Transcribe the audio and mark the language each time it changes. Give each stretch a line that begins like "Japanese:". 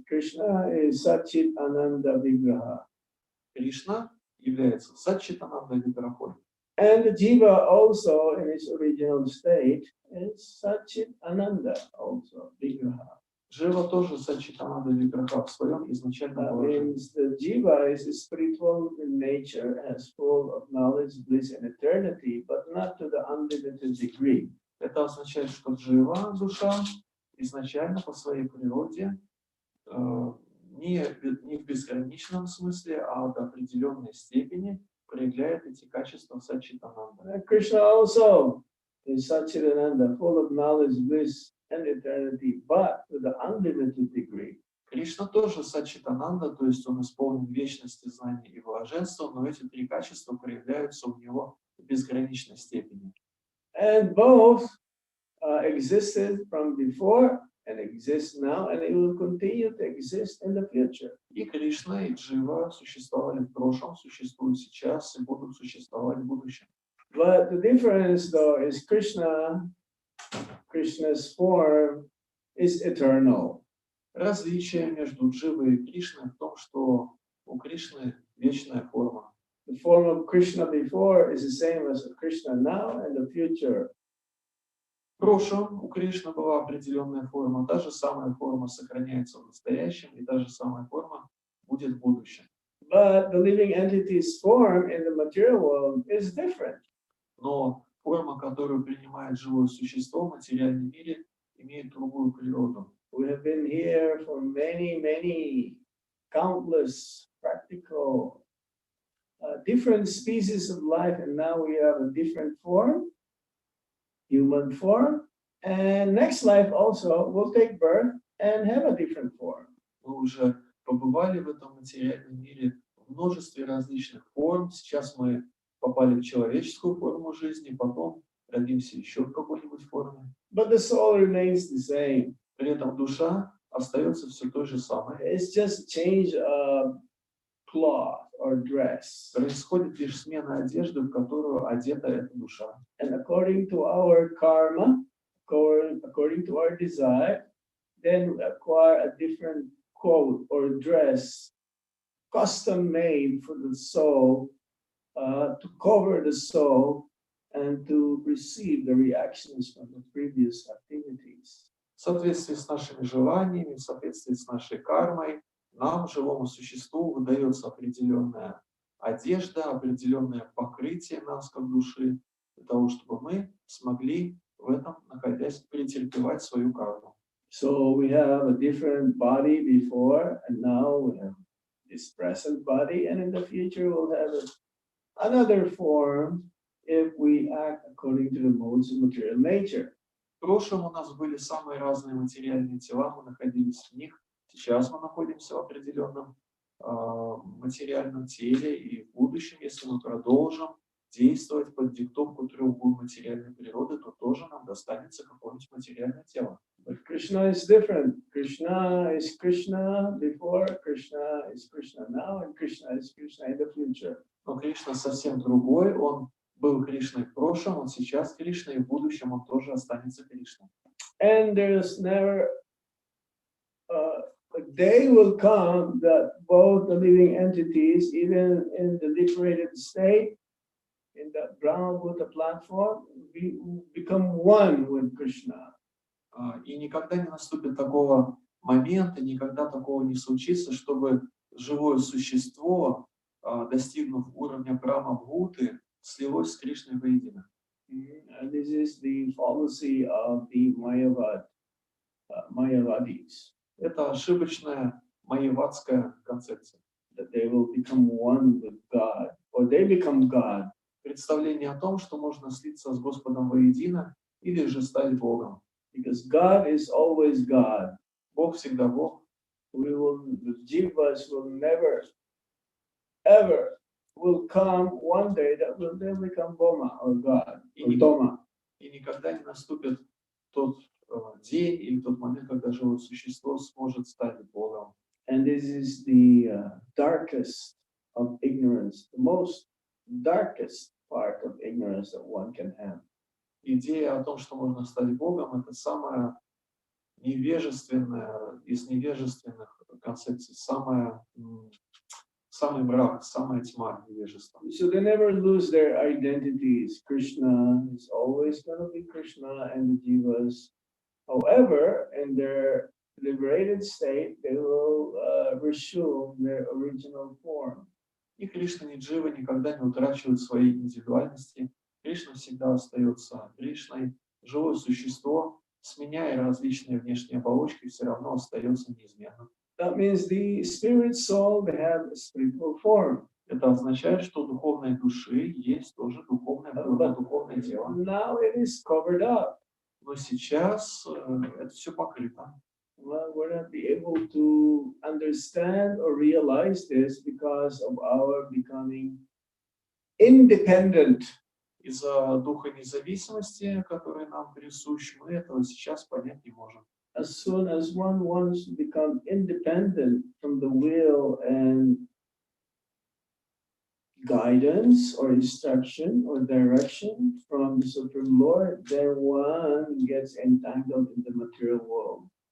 English: Krishna is Satchit Ananda Vigraha.
Russian: Кришна является Саччитананда Виграхой.
English: And the Jiva also in its original state is Satchit Ananda also Vigraha.
Russian: Джива тоже Саччитананда Виграха в своем изначальном
English: That
Russian: положении.
English: means the Jiva is spiritual in nature, as full of knowledge, bliss, and eternity, but not to the unlimited degree.
Russian: Это означает, что Джива, душа, изначально по своей природе не в безграничном смысле, а до определенной степени проявляет эти качества Саччитананда.
English: Krishna also is Satchitananda, full of knowledge, bliss, and eternity, but to the unlimited degree.
Russian: Кришна тоже Саччитананда, то есть он исполнен вечности, знания и блаженства, но эти три качества проявляются у него в безграничной степени.
English: And both existed from before and exist now, and it will continue to exist in the future.
Russian: И Кришна, и Джива существовали в прошлом, существуют сейчас и будут существовать в будущем.
English: But the difference, though, is Krishna's form is eternal.
Russian: Различие между Дживой и Кришной в том, что у Кришны вечная форма.
English: The form of Krishna before is the same as Krishna now and the future.
Russian: В прошлом у Кришны была определенная форма, та же самая форма сохраняется в настоящем, и та же самая форма будет в будущем.
English: But the living entity's form in the material world is different.
Russian: Но форма, которую принимает живое существо в материальном мире, имеет другую природу.
English: We have been here for many, countless practical different species of life, and now we have a different form, human form, and next life also will take birth and have a different form.
Russian: Мы уже побывали в этом материальном мире в множестве различных форм. Сейчас мы попали в человеческую форму жизни, потом родимся еще в какой-нибудь форме.
English: But the soul remains the same.
Russian: При этом душа остается все той же самой.
English: It's just a change of cloth or dress.
Russian: Происходит лишь смена одежды, в которую одета эта душа.
English: And according to our karma, according to our desire, then we acquire a different coat or dress, custom made for the soul, to cover the soul and to receive the reactions from the previous activities.
Russian: В соответствии с нашими желаниями, в соответствии с нашей кармой, нам, живому существу, выдается определенная одежда, определенное покрытие нас как души, для того, чтобы мы смогли в этом, находясь, претерпевать свою карму.
English: So we have a different body before, and now we have this present body, and in the future we'll have another form if we act according to the modes of material nature.
Russian: В прошлом у нас были самые разные материальные тела, мы находились в них. Сейчас мы находимся в определенном материальном теле, и в будущем, если мы продолжим действовать под диктовку трех гун материальной природы, то тоже нам достанется какое-нибудь материальное тело.
English: But Krishna is different. Krishna is Krishna before, Krishna is Krishna now, and Krishna is Krishna in the future.
Russian: Но Кришна совсем другой, он был Кришной в прошлом, он сейчас Кришна, и в будущем он тоже останется Кришной.
English: And there's never a day will come that both the living entities, even in the liberated state, in the Brahma-Bhuta platform, become one with Krishna.
Russian: И никогда не наступит такого момента, никогда такого не случится, чтобы живое существо, достигнув уровня Брахма-Бхуты, слилось с Кришной воедино.
English: And this is the fallacy of the Mayavadis.
Russian: Это ошибочная майявадская концепция.
English: That they will become one with God, or they become God.
Russian: Представление о том, что можно слиться с Господом воедино или же стать Богом.
English: Because God is always God.
Russian: Бог всегда Бог.
English: The jivas will never, ever will come one day that will then become Boma or God or Doma.
Russian: И никогда не наступит тот день или тот момент, когда живое существо сможет стать Богом.
English: And this is the darkest of ignorance, the most darkest part of ignorance that one can have.
Russian: Идея о том, что можно стать Богом, это самая невежественная из невежественных концепций, самый мрак, самая тьма невежества.
English: So they never lose their identities. Krishna is always going to be Krishna and the jivas. However, in their liberated state, they will resume their original form.
Russian: И Кришна, ни Джива никогда не утрачивают своей индивидуальности. Кришна всегда остается Кришной. Живое существо, сменяя различные внешние оболочки, все равно остается неизменным.
English: That means the spirit soul, they have a spiritual form.
Russian: Это означает, что у духовной души есть тоже духовное тело.
English: Now it is covered up.
Russian: Но сейчас это все покрыто.
English: Well, we're not be able to understand or realize this because of our becoming independent.
Russian: Из-за духа независимости, который нам присущ, мы этого сейчас понять не можем.
English: As soon as one wants to become independent from the will and guidance or instruction or direction from the Supreme Lord, then one gets entangled in the material world.